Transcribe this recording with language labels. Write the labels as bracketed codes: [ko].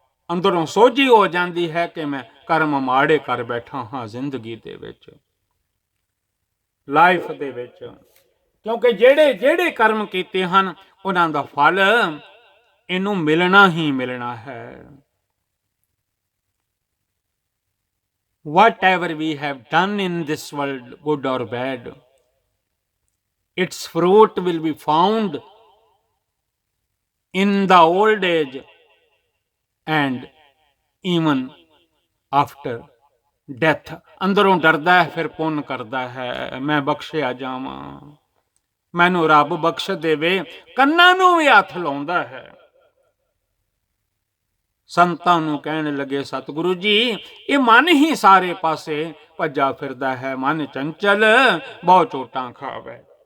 [pa] ਅੰਦਰੋਂ ਸੋਝੀ ਹੋ ਜਾਂਦੀ ਹੈ ਕਿ ਮੈਂ ਕਰਮ ਮਾੜੇ ਕਰ ਬੈਠਾ ਹਾਂ ਜ਼ਿੰਦਗੀ ਦੇ ਵਿੱਚ, ਲਾਈਫ ਦੇ ਵਿੱਚ, ਕਿਉਂਕਿ ਜਿਹੜੇ ਕਰਮ ਕੀਤੇ ਹਨ ਉਹਨਾਂ ਦਾ ਫਲ ਇਹਨੂੰ ਮਿਲਣਾ ਹੀ ਮਿਲਣਾ ਹੈ। [en] Whatever we have done in this world, good or bad, its fruit will be found in the old age and even after death। [pa] ਅੰਦਰੋਂ ਡਰਦਾ ਹੈ, ਫਿਰ ਪੁੰਨ ਕਰਦਾ ਹੈ, ਮੈਂ ਬਖਸ਼ਿਆ ਜਾਵਾਂ, ਮੈਨੂੰ ਰੱਬ ਬਖਸ਼ ਦੇਵੇ। ਕੰਨਾਂ ਨੂੰ ਵੀ ਹੱਥ ਲਾਉਂਦਾ ਹੈ। ਸੰਤਾਂ ਨੂੰ ਕਹਿਣ ਲੱਗੇ, ਸਤਿਗੁਰੂ ਜੀ ਇਹ ਮਨ ਹੀ ਸਾਰੇ ਪਾਸੇ ਭੱਜਾ ਫਿਰਦਾ ਹੈ, ਮਨ ਚੰਚਲ ਬਹੁਤ ਚੋਟਾਂ ਖਾਵੇ।